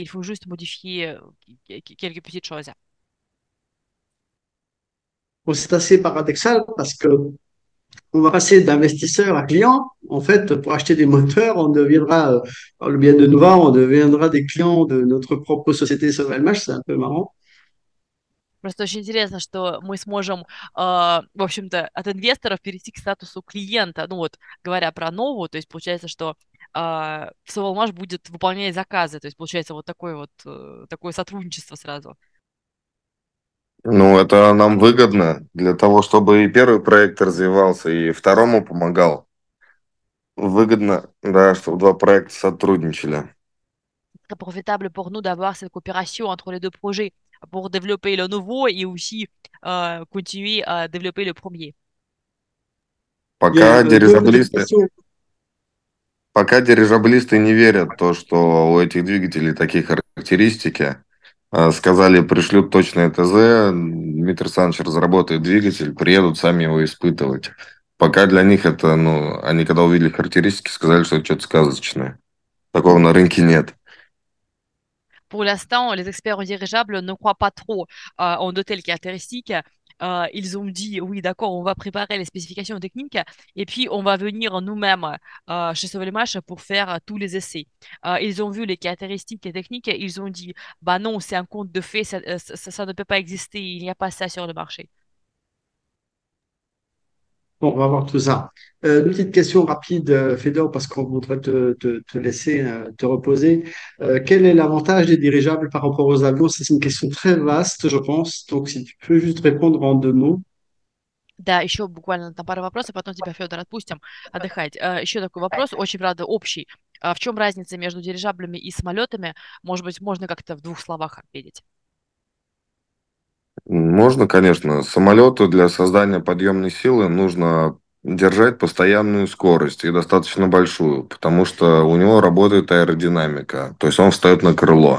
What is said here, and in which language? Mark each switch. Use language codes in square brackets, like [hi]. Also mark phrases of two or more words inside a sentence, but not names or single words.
[fr] Il faut juste modifier quelques petites choses. Bon, c'est assez paradoxal parce que on va passer d'investisseur à client. En fait, pour acheter des moteurs, on deviendra, par le biais de Nova, on deviendra des clients de notre propre société Sovelmash. C'est un peu marrant. [ru] Просто очень интересно, что мы сможем, в общем-то, от инвесторов перейти к статусу клиента. Ну вот, говоря про новую, то есть получается, что Sovelmash будет выполнять заказы. То есть получается вот такое вот такое сотрудничество сразу. Ну, это нам выгодно для того, чтобы и первый проект развивался, и второму помогал. Выгодно, да, чтобы два проекта сотрудничали. [fr] Très profitable pour nous d'avoir cette coopération entre les deux projets pour développer le nouveau et aussi continuer à développer le premier. [ru] Пока [fr] Bien, [ru] дирижаблисты, пока дирижаблисты не верят в то, что у этих двигателей такие характеристики, сказали, пришлют точное ТЗ, Дмитрий Александрович разработает двигатель, приедут сами его испытывать. Пока для них это, ну, они когда увидели характеристики, сказали, что это что-то сказочное. Такого на рынке нет. [fr] Pour l'instant, les experts en dirigeables ne croient pas trop en de telles caractéristiques. Ils ont dit, oui, d'accord, on va préparer les spécifications techniques et puis on va venir nous-mêmes chez Sovelmash pour faire tous les essais. Ils ont vu les caractéristiques techniques et ils ont dit, bah non, c'est un conte de fait, ça ne peut pas exister, il n'y a pas ça sur le marché. Bon, on va voir tout ça. Une petite question rapide, Fedor, parce qu'on voudrait te laisser te reposer. Quel est l'avantage des dirigeables par rapport aux avions? C'est une question très vaste, je pense. Donc, si tu peux juste répondre en 2 mots. [ru] Да, еще буквально там пару вопросов, потом тебя, Федор, отпустим отдыхать. Еще такой вопрос, очень, правда, общий. В чем разница между дирижаблями и самолетами? Может быть, можно как-то в двух словах ответить? Можно, конечно. Самолету для создания подъемной силы нужно держать постоянную скорость и достаточно большую, потому что у него работает аэродинамика, то есть он встает на крыло.